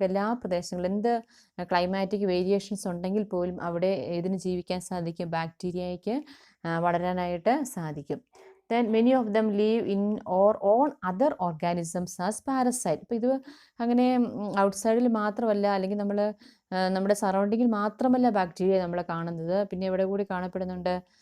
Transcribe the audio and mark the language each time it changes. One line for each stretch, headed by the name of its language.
Malayalam: നമുക്ക് എല്ലാ പ്രദേശങ്ങളിലും എന്ത് ക്ലൈമാറ്റിക് വേരിയേഷൻസ് ഉണ്ടെങ്കിൽ പോലും അവിടെ ഇതിന് ജീവിക്കാൻ സാധിക്കും, ബാക്ടീരിയയ്ക്ക് വളരാനായിട്ട് സാധിക്കും.
English: Then many of them live in or on other organisms as parasite.
Malayalam: ഇപ്പോൾ ഇത് അങ്ങനെ ഔട്ട്സൈഡിൽ മാത്രമല്ല, അല്ലെങ്കിൽ നമ്മൾ നമ്മുടെ സറൗണ്ടിങ്ങിൽ മാത്രമല്ല ബാക്ടീരിയ നമ്മൾ കാണുന്നത്, പിന്നെ ഇവിടെ കൂടി കാണപ്പെടുന്നുണ്ട്.